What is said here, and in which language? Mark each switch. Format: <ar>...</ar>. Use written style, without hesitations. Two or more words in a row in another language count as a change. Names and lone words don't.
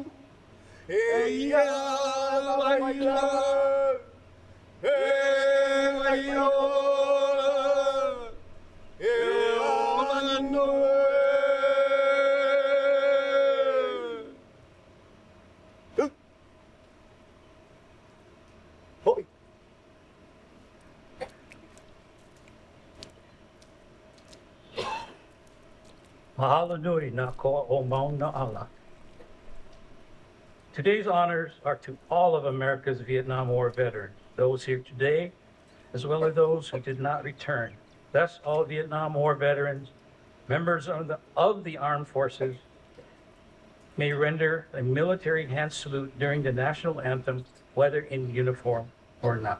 <haw>E ia maia, e maia, e ola noe. Hoi. Mahalo nui na koa o mauna ala.</haw> <en>Today's honors are to all of America's Vietnam War veterans, those here today, as well as those who did not return. Thus, all Vietnam War veterans, members of the armed forces, may render a military hand salute during the national anthem, whether in uniform or not.</en>